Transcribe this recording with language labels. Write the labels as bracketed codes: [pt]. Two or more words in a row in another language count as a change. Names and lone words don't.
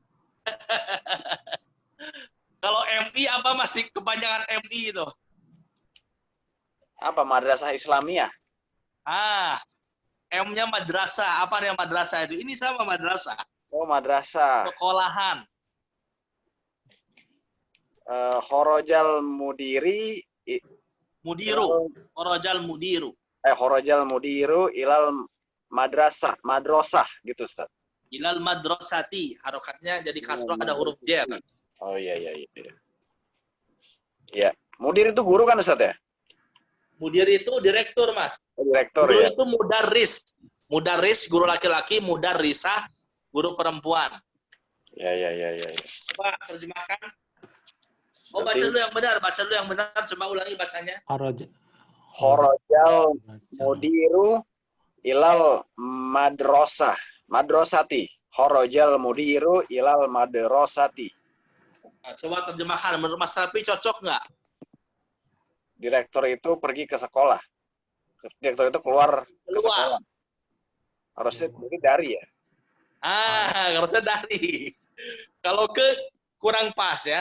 [id] Kalau MI apa masih kepanjangan MI itu? Apa madrasah Islamiyah? M-nya madrasah. Apa yang madrasah itu? Ini sama madrasah. Oh, madrasah. Sekolahan. [ar] خرج المدير مدير. خرج المدير. خرج المدير إلى المدرسة gitu, Ustaz. إلى المدرسة. [id] Harokatnya jadi kasroh ada huruf J. Kan? Oh iya. Ya, mudir itu guru kan, Ustaz ya? Mudir itu direktur, Mas. Direktur Guru ya. itu mudarris. Mudarris guru laki-laki, mudarrisah guru perempuan. Ya. Coba terjemahkan. Oh, baca dulu yang benar, coba ulangi bacanya. [ar] خرج المدير إلى المدرسة. خرج المدير إلى المدرسة. [id] Nah, coba terjemahkan, menurut Mas Rafi cocok nggak? Direktur itu pergi ke sekolah. Direktur itu keluar ke sekolah. Harusnya dari ya. Harusnya dari. Kalau ke kurang pas ya.